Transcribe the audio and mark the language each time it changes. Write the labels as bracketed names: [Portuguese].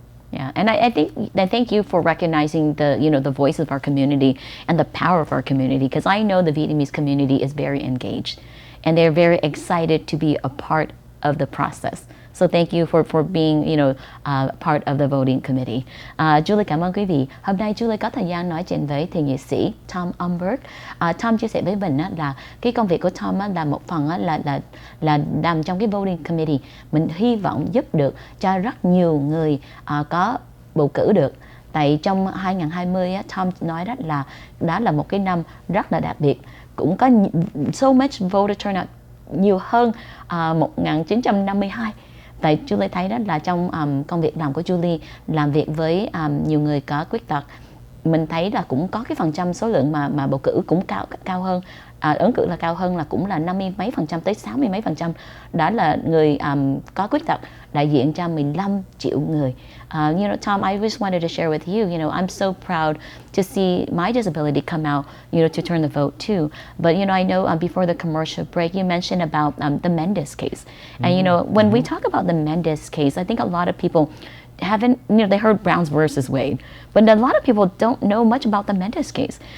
[English] Yeah, and I thank you for recognizing the voice of our community and the power of our community, because I know the Vietnamese community is very engaged and they're very excited to be a part of the process. So thank you for being part of the voting committee. [Vietnamese] Julie cảm ơn quý vị. Hôm nay Julie có thời gian nói chuyện với thượng nghị sĩ Tom Umberg. Tom chia sẻ với mình là cái công việc của Tom là một phần là nằm trong cái voting committee. Mình hy vọng giúp được cho rất nhiều người có bầu cử được. Tại trong 2020 Tom nói đó là một cái năm rất là đặc biệt. Cũng có [English] so much voter turnout [Vietnamese] nhiều hơn 1952. Tại Julie thấy đó là trong công việc làm của Julie làm việc với nhiều người có khuyết tật, mình thấy là cũng có cái phần trăm số lượng mà bầu cử cũng cao hơn, ứng cử là cao hơn, là cũng là 50 mấy % tới 60 mấy %. Đó là người có khuyết tật đại diện cho 15 triệu người. [English] Tom, I just wanted to share with you, I'm so proud to see my disability come out, to turn the vote too. But, I know before the commercial break, you mentioned about the Mendes case. And, when we talk about the Mendes case, I think a lot of people haven't, they heard Brown's versus Wade, but a lot of people don't know much about the Mendes case.